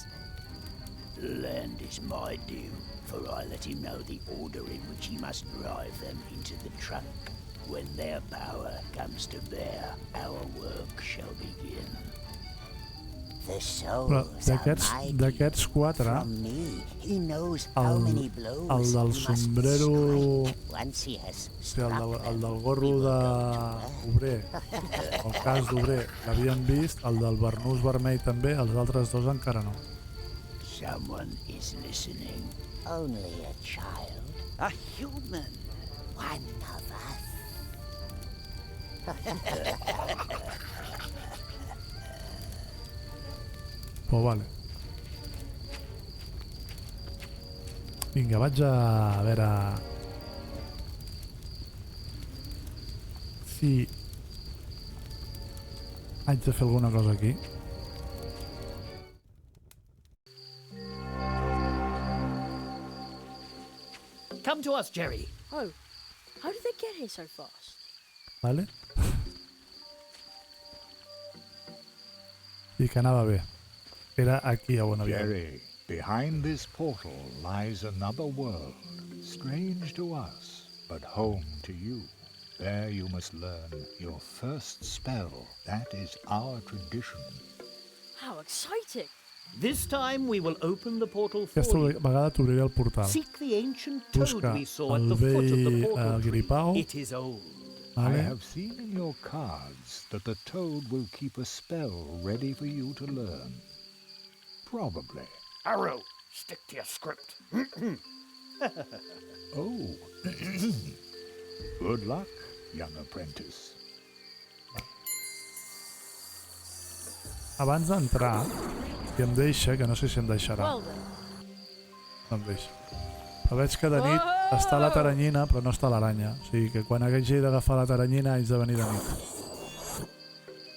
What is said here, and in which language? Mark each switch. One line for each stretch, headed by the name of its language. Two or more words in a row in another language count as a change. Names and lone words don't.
English: The land is my due, for I let him know the order in which he must drive them into the trunk. When their power comes to bear, our work shall begin. The
Catalan: Però
English: souls are my
Catalan: d'aquests 4,
English: from me. He knows how many blows
Catalan: el del
English: he must
Catalan: sombrero...
English: strike once he has
Catalan: Sí, el
English: struck
Catalan: del
English: them.
Catalan: gorro d'obrer, el cas d'obrer, l'havíem vist, el del barnús vermell també, els altres 2 encara no.
English: Someone is listening. Only a child. A human. One of us.
Catalan: Però vale. Vinga, vaig a veure... si... haig de fer alguna cosa aquí.
English: Come to us, Jerry. Oh, how did they get here so fast?
Catalan: Vale? I que anava bé. Era aquí on havia...
English: Jerry, behind this portal lies another world, strange to us, but home to you. There you must learn your first spell. That is our tradition. How exciting! This time we will open the portal for
Catalan: Aquesta
English: you.
Catalan: vegada t'obriré el portal.
English: Seek the ancient toad
Catalan: Busca
English: we saw at
Catalan: el
English: the foot of the
Catalan: vell
English: portal tree.
Catalan: gripau.
English: It is old. I
Catalan: Vale?
English: have seen in your cards that the toad will keep a spell ready for you to learn. Probably. Arrow, stick to your script. Oh. Good luck, young apprentice.
Catalan: Abans d'entrar, si em deixa, que no sé si em deixarà.
English: Well then.
Catalan: No em deixa. Però veig que de nit està la taranyina, però no està l'aranya. O sigui que quan hagi d'agafar la taranyina haig de venir de nit.